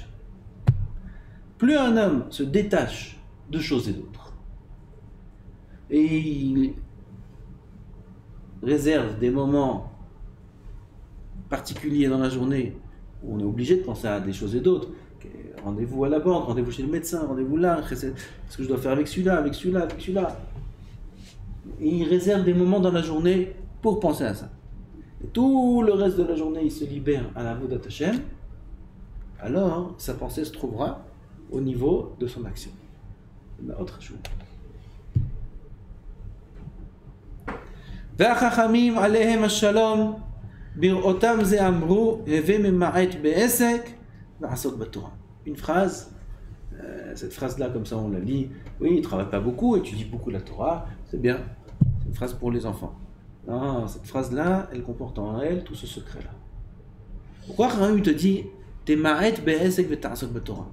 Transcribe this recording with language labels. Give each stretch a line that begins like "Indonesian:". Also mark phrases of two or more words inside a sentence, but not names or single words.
French: Plus un homme se détache de choses et d'autres, et il réserve des moments particuliers dans la journée où on est obligé de penser à des choses et d'autres, rendez-vous à la banque, rendez-vous chez le médecin, rendez-vous là, qu'est-ce que je dois faire avec celui-là, avec celui-là, avec celui-là. Et il réserve des moments dans la journée pour penser à ça. Et tout le reste de la journée, il se libère à la
Hebrew: עבודת השם,
French: alors sa pensée se trouvera au niveau de son action. Autre chose.
Hebrew: והחכמים עליהם השלום בראותם זה אמרו הווה ממעט בעסק ועסוק בתורה.
French: Une phrase, cette phrase-là comme ça on la lit, oui, il ne travaille pas beaucoup, étudie beaucoup la Torah, c'est bien, c'est une phrase pour les enfants. Non, cette phrase-là, elle comporte en elle tout ce secret-là. Pourquoi Rahim te dit t'es
Hebrew: ממעט בעסק ותעסוק בתורה?